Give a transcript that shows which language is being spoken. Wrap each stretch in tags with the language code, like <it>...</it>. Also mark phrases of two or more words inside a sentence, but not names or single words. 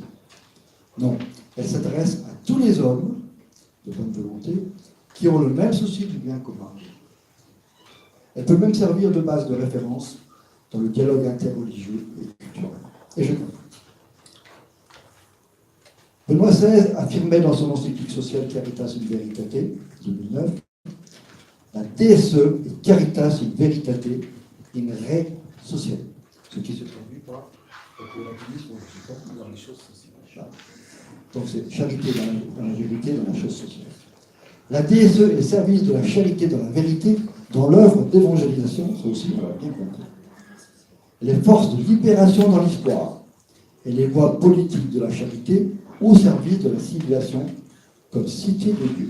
<fr>Non, elle s'adresse à tous les hommes de bonne volonté qui ont le même souci du bien commun. Elle peut même servir de base de référence dans le dialogue interreligieux et culturel. Et je comprends. Benoît XVI affirmait dans son encyclique sociale Caritas in Veritate, 2009, la DSE est Caritas in Veritate</fr> <la>in Re Sociale.</la> <fr>Ce qui se traduit par relativisme, je ne sais pas, dans les choses sociales. Donc c'est charité dans la vérité, dans la chose sociale. La DSE est service de la charité dans la vérité, dans l'œuvre d'évangélisation, ça aussi on l'a bien compris. Les forces de libération dans l'histoire et les voies politiques de la charité au service de la civilisation comme cité de Dieu.</fr>